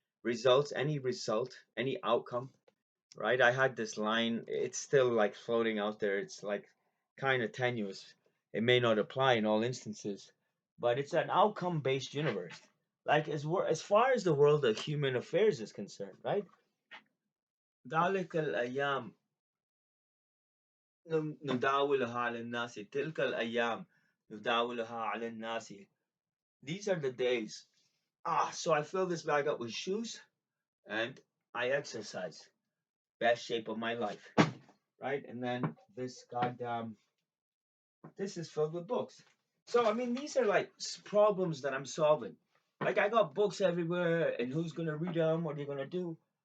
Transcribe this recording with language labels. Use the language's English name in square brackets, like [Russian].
[English] Results, any result, any outcome, right? I had this line, it's still like floating out there. It's like kind of tenuous. It may not apply in all instances, but it's an outcome based universe. like as far as the world of human affairs is concerned, right? [Arabic] ذلك الأيام نداولها على الناس تلك الأيام نداولها على الناس. [English] These are the days. So I fill this bag up with shoes and I exercise. Best shape of my life, right? And then this goddamn, this is filled with books. So I mean, these are like problems that I'm solving. Like I got books everywhere, and who's gonna read them? What are you gonna do?